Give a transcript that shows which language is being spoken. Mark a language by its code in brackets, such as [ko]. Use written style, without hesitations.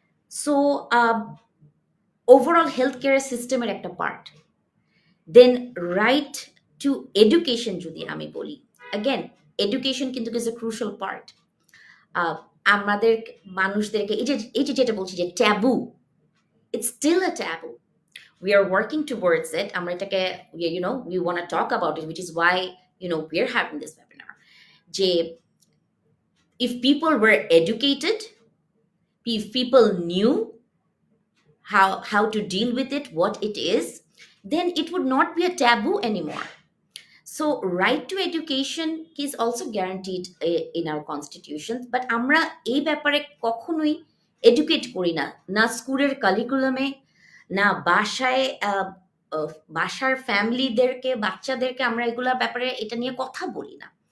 [bn] So overall health care সিস্টেমের একটা part. দেন right two education যদি আমি বলি, অ্যাগেন এডুকেশন কিন্তু [en] Is a crucial part. [bn] আমাদের মানুষদেরকে এই যে যেটা বলছি যে tabu, [en] it's still a taboo. We are working towards it. [bn] আমরা এটাকে, [en] we want to talk about it, which is why we're having this webinar. যে if people were educated, if people knew how to deal with it, what it is, then it would not be a taboo anymore. So right to education is also guaranteed in our constitution, [bn] but আমরা এই ব্যাপারে কখনোই educate করি না, না স্কুলের কারিকুলামে, না বাসায়। বাসার ফ্যামিলিদেরকে, বাচ্চাদেরকে আমরা এগুলা ব্যাপারে এটা নিয়ে কথা বলি না।